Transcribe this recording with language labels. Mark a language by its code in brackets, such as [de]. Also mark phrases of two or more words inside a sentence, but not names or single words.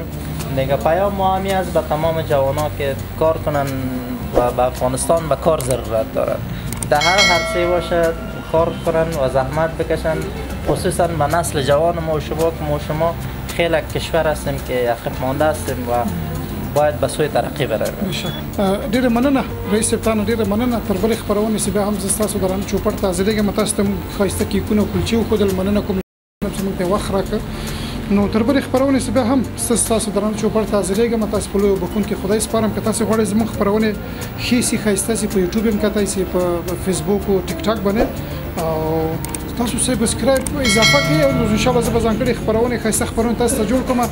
[fa] دیگه پیام ما همی است به تمام جوانان که کار کنن و به افغانستان به کار ضرورت دارند. در هر حرفی باشه کار کنن و زحمت بکشن، خصوصا به نسل جوان ما و شما خیلی کشور هستیم که عقب مانده هستیم و باید به سوی ترقی برویم. [ps] ډیره مننه رئیس صاحب، ډیره مننه. تر بلې خبرونه چې بیا هم زه ستاسو درانه چوپړ ته حاضرېږم، تاسو ته ښایسته کیکونه او کلچې وښودل. مننه کوم چې موږ ته وخت راکړ. نو تر بلې خبرونه چې بیا هم ستاسو درانه چوپړ ته حاضرېږم، تاسو په لویو بخښونکي خدای سپارم که تاسو غواړئ زموږ خبرونه ښې سي ښایسته سي، په یوټیوب هم کتئ سي، په فیسبوک او ټیک ټاک باندې، او تاسو سبسکرایب اضافه کړئ او [ar] ان شاء الله [ps] زه به ځانګړې خبرونه ښایسته خبرونه تاسو ته جوړ کړم.